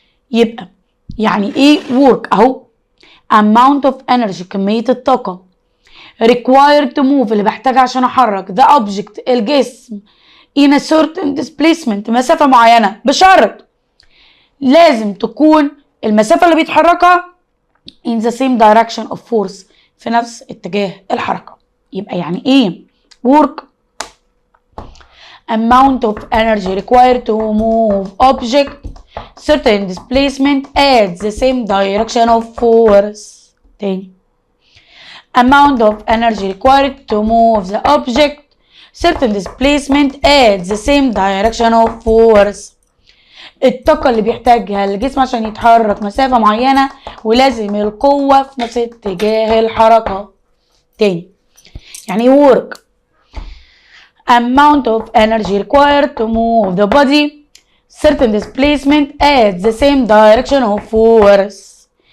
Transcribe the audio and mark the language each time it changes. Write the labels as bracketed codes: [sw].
[ar] يبقى يعني ايه work؟ اهو [en] amount of energy، [ar] كمية الطاقة [en] required to move، [ar] اللي بحتاجها عشان احرك the object، الجسم [en] in a certain displacement، [ar] مسافة معينة، بشرط لازم تكون المسافة اللي بيتحركها [en] in the same direction of force، [ar] في نفس اتجاه الحركة. يبقى يعني ايه [en] work؟ amount of energy required to move object certain displacement at the same direction of force. تاني amount of energy required to move the object certain displacement at the same direction of force. [ar] الطاقة اللي بيحتاجها الجسم عشان يتحرك مسافة معينة ولازم القوة في نفس اتجاه الحركة. تاني يعني [en] work amount of energy required to move the body certain displacement at the same direction of force.